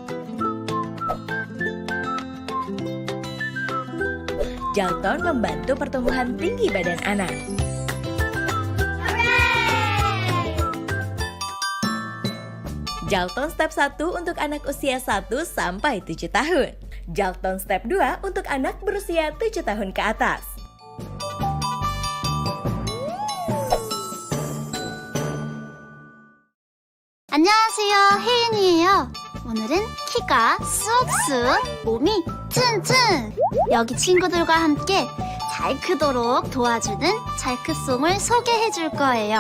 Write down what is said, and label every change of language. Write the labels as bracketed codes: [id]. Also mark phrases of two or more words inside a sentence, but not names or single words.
[id] Jalton membantu pertumbuhan tinggi badan anak. Jalton Step 1 untuk anak usia 1 sampai 7 tahun. Jalton Step 2 untuk anak berusia 7 tahun ke atas. [ko] 안녕하세요, 혜인이에요. 오늘은 키가 쑥쑥, 몸이 튼튼. 여기 친구들과 함께 잘 크도록 도와주는 잘크송을 소개해 줄 거예요.